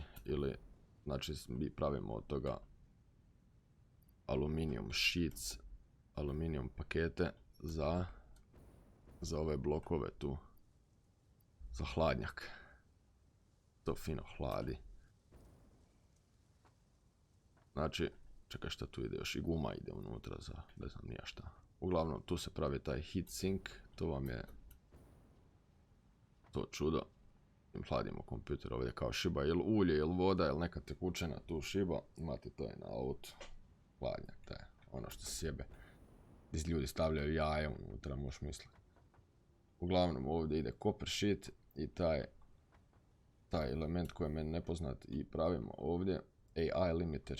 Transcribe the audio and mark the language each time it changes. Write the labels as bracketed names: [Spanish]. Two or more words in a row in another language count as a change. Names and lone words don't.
[Bosnian] Ili, znači mi pravimo od toga aluminijum sheets, aluminijum pakete za ove blokove tu. Za hladnjak. To fino hladi. Znači, čekaj šta tu ide još, i guma ide unutra za ne znam nija šta. Uglavnom tu se pravi taj [English] heat sink, [Bosnian] to vam je to čudo. Hladimo kompjuter ovdje kao šiba, ili ulje, ili voda, ili neka tekućina tu šiba. Imate to i na autu. Hladnjak, taj, ono što se sjebe. Gdje ljudi stavljaju jaje unutra, možeš misliti. Uglavnom ovdje ide [English] copper sheet [Bosnian] i taj element koji je meni nepoznat i pravimo ovdje AI limiter.